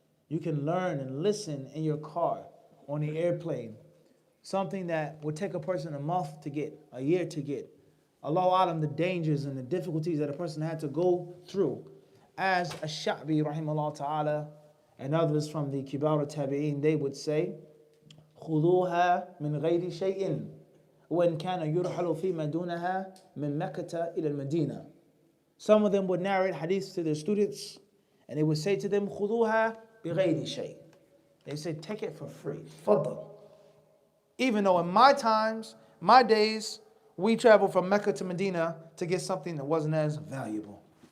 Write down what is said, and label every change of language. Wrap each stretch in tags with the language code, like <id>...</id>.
<en>You can learn and listen in your car, on the airplane. Something that would take a person a month to get, a year to get. Allahu Alam, the dangers and the difficulties that a person had to go through. As Ash-Sha'bi rahimahullah ta'ala and others from the Kibar Tabi'een, they would say,</en> <ar>خذوها من غير شيء وإن كان يرحل فيما دونها من مكة إلى المدينة.</ar> <en>Some of them would narrate hadiths to their students and they would say to them,</en> <ar>خذوها بغير شيء.</ar> <en>They say, take it for free.</en> <ar>تفضل.</ar> <en>Even though in my times, my days, we traveled from Mecca to Medina to get something that wasn't as valuable.</en>